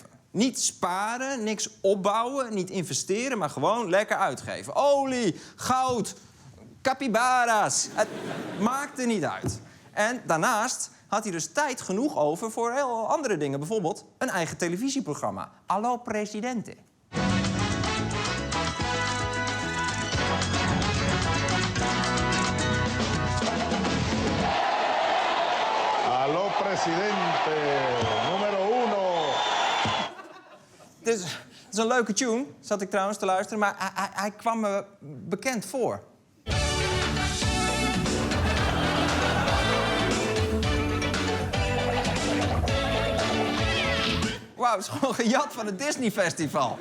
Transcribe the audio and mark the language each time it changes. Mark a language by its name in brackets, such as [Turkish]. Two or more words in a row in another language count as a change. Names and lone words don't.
[Dutch] Niet sparen, niks opbouwen, niet investeren, maar gewoon lekker uitgeven. Olie, goud, capybara's. Het maakte niet uit. En daarnaast had hij dus tijd genoeg over voor heel andere dingen. Bijvoorbeeld een eigen televisieprogramma. Allo Presidente. [Spanish] Aló, presidente, numero 1. [Dutch] Het is een leuke tune, zat ik trouwens te luisteren, maar hij kwam me bekend voor. Wauw, het is gewoon gejat van het Disney Festival.